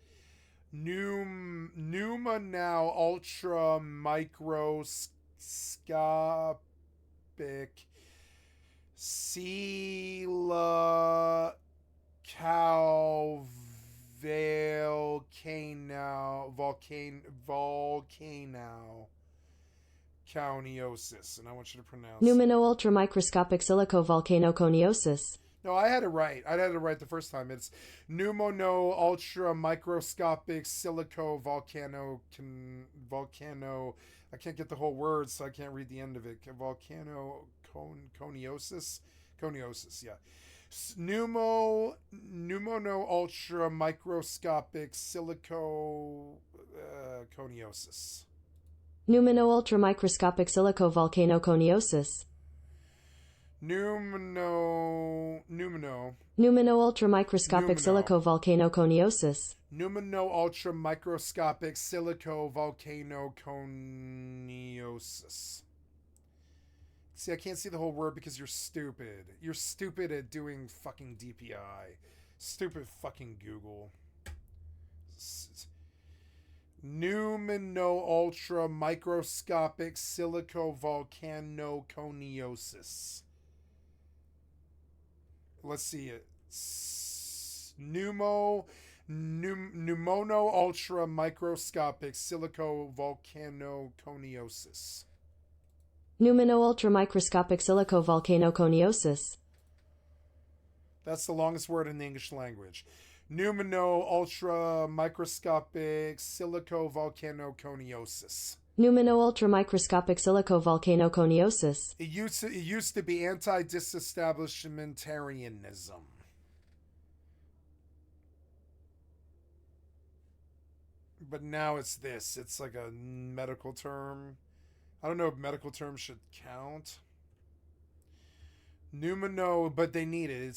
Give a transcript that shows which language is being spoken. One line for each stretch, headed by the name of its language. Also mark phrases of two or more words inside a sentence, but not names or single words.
English: Pneuma now ultra microscopic Sela cow volcano coniosis, and I want you to pronounce Pneumano ultramicroscopic silicovolcanoconiosis. No, I had it right. I had it right the first time. It's pneumono ultra microscopic silico volcano. I can't get the whole word, so I can't read the end of it. Coniosis, yeah. Pneumono ultra microscopic silico coniosis. Pneumano ultramicroscopic silicovolcanoconiosis. Pneumano ultramicroscopic silicovolcanoconiosis. Pneumano ultramicroscopic silicovolcanoconiosis. See, I can't see the whole word because you're stupid. You're stupid at doing fucking DPI. Stupid fucking Google. Pneumano ultramicroscopic silicovolcanoconiosis. Let's see it. Pneumono ultra microscopic silicovolcanoconiosis. Pneumano ultramicroscopic silicovolcanoconiosis. That's the longest word in the English language. Pneumano ultra microscopic silicovolcanoconiosis. Pneumano ultramicroscopic silicovolcanoconiosis. It used to be anti-disestablishmentarianism. But now it's this. It's like a medical term. I don't know if medical terms should count. Pneumano, but they need it.